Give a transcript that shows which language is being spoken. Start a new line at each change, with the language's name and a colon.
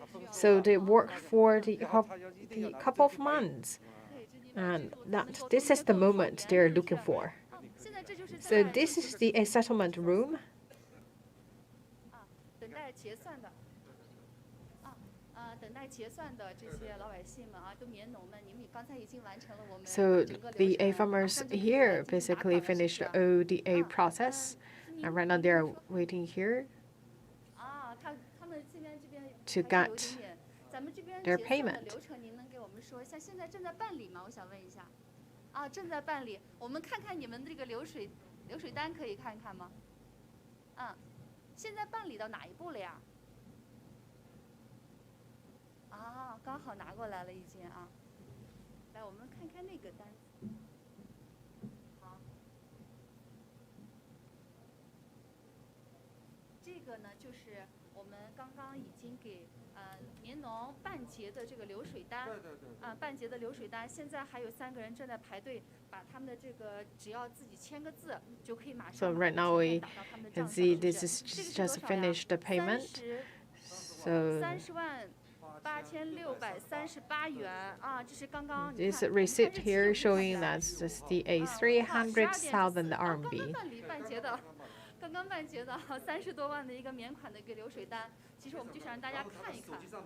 English: So they work for the couple of months, and this is the moment they're looking for. So this is the settlement room.
Chinese: 等待结算的。等待结算的这些老百姓们啊，都棉农们，你们刚才已经完成了我们
English: So the farmers here basically finished all the process, and right now they are waiting here to get their payment.
Chinese: 流程您能给我们说一下？现在正在办理吗？我想问一下。正在办理。我们看看你们这个流水单，可以看一看吗？现在办理到哪一步了呀？刚好拿过来了已经啊。来，我们看看那个单子。好。这个呢，就是我们刚刚已经给棉农办结的这个流水单。对。办结的流水单，现在还有3个人正在排队，把他们的这个只要自己签个字，就可以马上。
English: So right now we can see this is just finished the payment. So.
Chinese: 30,8638元啊，这是刚刚。
English: This receipt here showing that's just the 300,000 RMB.
Chinese: 刚刚办结的30多万的一个免款的一个流水单，其实我们就想让大家看一看。